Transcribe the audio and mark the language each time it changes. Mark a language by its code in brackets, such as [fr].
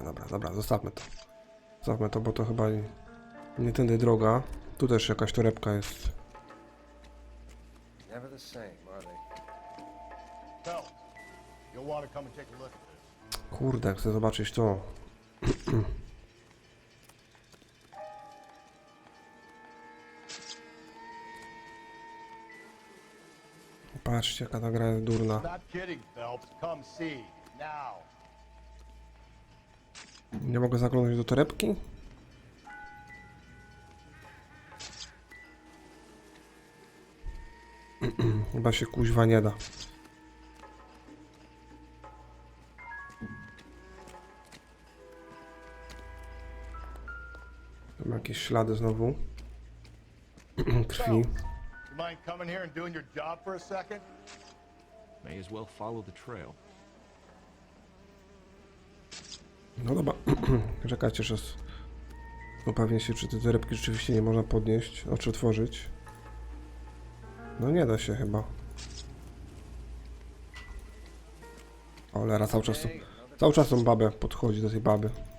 [pl] Dobra, zostawmy to. Zostawmy to, bo to chyba nie tędy droga. Tu też jakaś torebka jest. [en] Never the same, are they? Phelps, you'll want to come and take a look at this. [pl] Kurde, chcę zobaczyć to. Patrzcie, jaka ta gra jest durna. [en] Not kidding, Phelps. Come see. Now. [pl] Nie mogę zaglądać do torebki? Chyba się kuźwa nie da. Tam jakieś ślady znowu. Krwi. [en] You mind coming here and doing your job for a second? May as well follow the trail. [pl] No dobra. Czekajcie, że upewnię się, czy te torebki rzeczywiście nie można podnieść, czy otworzyć. No nie da się chyba. Cholera, cały czas tą babę podchodzi do tej baby.